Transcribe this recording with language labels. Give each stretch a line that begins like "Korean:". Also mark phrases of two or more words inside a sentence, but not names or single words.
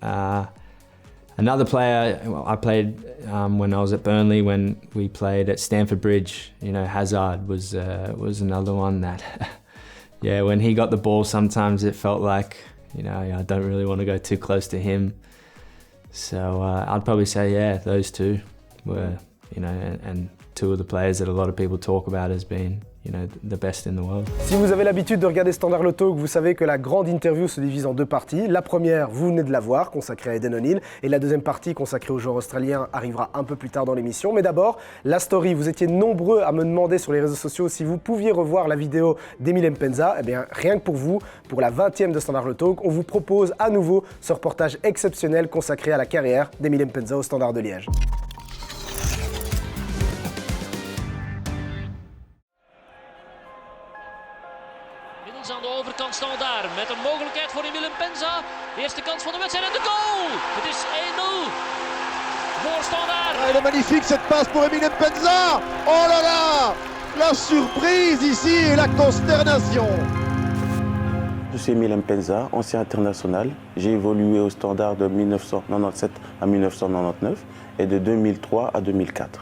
English: Another player I played when I was at Burnley, when we played at Stamford Bridge, Hazard was another one that, yeah, when he got the ball, sometimes it felt like, I don't really want to go too close to him. So I'd probably say, yeah, those two were, and two of the players that a lot of people talk about as being the best in the world.
French: Si vous avez l'habitude de regarder Standard le Talk, vous savez que la grande interview se divise en deux parties. La première, vous venez de la voir, consacrée à Aiden O'Neill, et la deuxième partie, consacrée au joueur australien, arrivera un peu plus tard dans l'émission. Mais d'abord, la story. Vous étiez nombreux à me demander sur les réseaux sociaux si vous pouviez revoir la vidéo d'Emile Mpenza. Eh bien, rien que pour vous, pour la 20e de Standard le Talk, on vous propose à nouveau ce reportage exceptionnel consacré à la carrière d'Emile Mpenza au Standard de Liège.
Dutch: Aan de overkant Standard met een mogelijkheid voor Emile Mpenza. De eerste kans van de wedstrijd en de goal! Het is 1-0 voor Standard.
French: Elle est magnifique cette passe pour Emile Mpenza. Oh là là, la surprise ici et la consternation. Je suis Emile Mpenza, ancien international. J'ai évolué au Standard de 1997 à 1999 et de 2003 à 2004.